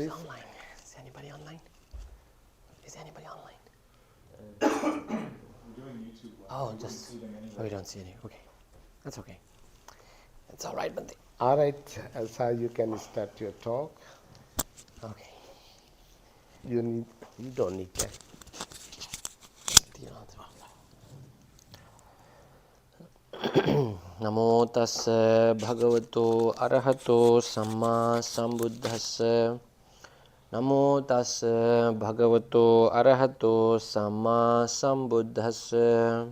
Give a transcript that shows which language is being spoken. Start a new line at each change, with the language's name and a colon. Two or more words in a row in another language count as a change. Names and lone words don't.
English: Who's online? Is anybody online? Is anybody online? We're doing YouTube Live. Oh, just oh, we don't see any. Okay, that's okay. It's all right, but All right, Sai, you can start your talk. okay. You don't need that.
Pali: Namo tassa bhagavato arahato samma sambuddhassa. Namo tassa bhagavato arahato samma sambuddhassa.